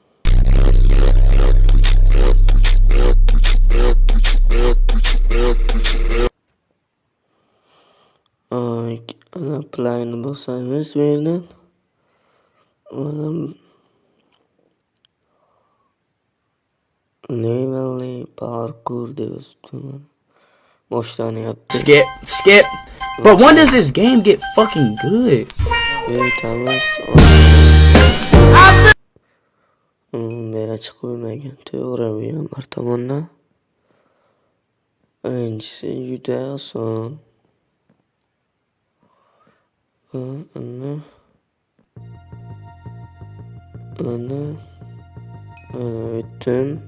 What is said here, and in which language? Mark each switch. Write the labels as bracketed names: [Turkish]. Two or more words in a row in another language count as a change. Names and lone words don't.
[Uzbek] Ana playni bosamiz bu yerdan. Levelli parkur deb yozibdi. Boshlanyapti. Skip. [English] But when does this game get fucking good? [Uzbek] O'tamiz. Mera chiqib bo'lmagan. To'g'ri bu ham bir tomondan. Birinchisi juda oson. Ana o'tdim.